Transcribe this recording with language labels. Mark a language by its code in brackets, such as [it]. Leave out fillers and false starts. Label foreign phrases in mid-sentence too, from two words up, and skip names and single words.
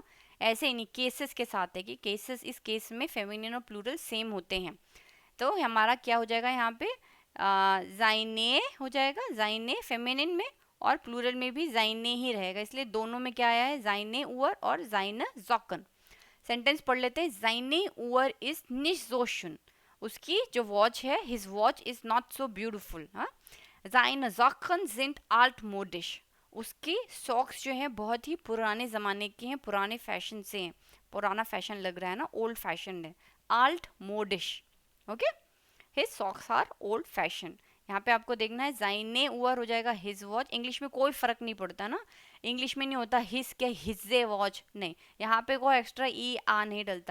[hi] ऐसे ही नहीं, केसेस के साथ है कि केसेस, इस केस में फेमिनिन और [en] plural same [hi] होते हैं। तो हमारा क्या हो जाएगा यहाँ पे, जाइने हो जाएगा, जाइने फेमिनिन में, और प्लूरल में भी जाइने ही रहेगा, इसलिए दोनों में क्या आया है, [de] seine Uhr [hi] और [de] seine Socken. [hi] सेंटेंस पढ़ लेते हैं. [de] Seine Uhr ist nicht so schön. [hi] उसकी जो वॉच है, [en] his watch is not so beautiful. [hi] हाँ. [de] Seine Socken sind altmodisch. [hi] उसकी सॉक्स जो हैं बहुत ही पुराने ज़माने की हैं, पुराने फैशन से हैं. पुराना फैशन लग रहा है ना, [en] old fashion [hi] है. [de] आल्ट मोडिश. [en] OK, his socks are old fashion. [hi] यहाँ पे आपको देखना है [de] seine Uhr [hi] हो जाएगा [en] his watch. [hi] इंग्लिश में कोई फर्क नहीं पड़ता ना, इंग्लिश में नहीं होता हिज क्या हिजे वॉच, नहीं, यहाँ पे कोई एक्स्ट्रा ई आ नहीं डलता.